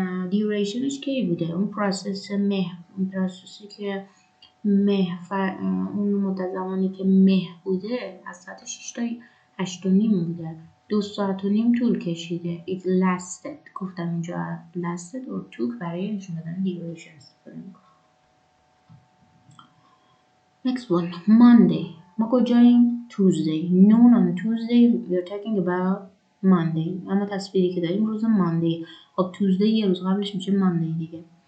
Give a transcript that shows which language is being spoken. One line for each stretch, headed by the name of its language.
Persian: دیوریشنش کی بوده؟ اون پروسس اون پروسسی که اون مدت زمانی که بوده از ساعت 6 تا 8 و نیم بوده. 2 ساعت و نیم طول کشیده.
English: It lasted.
Persian: گفتم اینجا lasted or took برای نشون دادن دیوریشن استفاده میکنم.
English: Next one, Monday.
Persian: ما کجاییم؟ Tuesday.
English: Noon on Tuesday. We are talking about Monday.
Persian: اما تصویری که داریم روز Monday. خب Tuesday یه روز قبلش میشه Monday دیگه.